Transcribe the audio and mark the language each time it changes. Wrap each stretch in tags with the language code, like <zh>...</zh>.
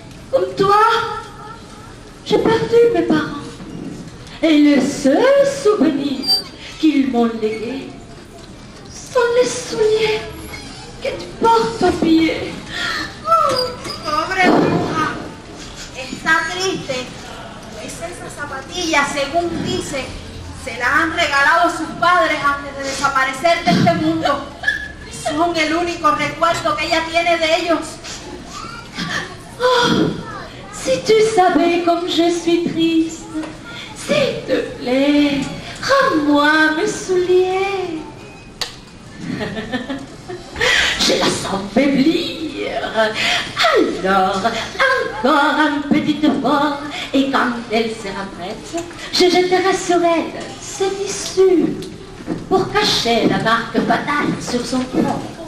<fr>Comme toi. J'ai perdu mes parents. Et le seul souvenir qu'ils m'ont légué sont les souliers que tu portes aux pieds.</fr> <es>Pobre bruja, está triste. Pues esas zapatillas, según dice, se las han regalado sus padres antes de desaparecer de este mundo. Son el único recuerdo que ella tiene de ellos.</es> <fr>Oh, si tu savais comme je suis triste, s'il te plaît, rends-moi mes souliers. Je la sens faiblir. Alors, encore un petit effort, et quand elle sera prête, je jetterai sur elle ce tissu pour cacher la marque fatale sur son front.</fr>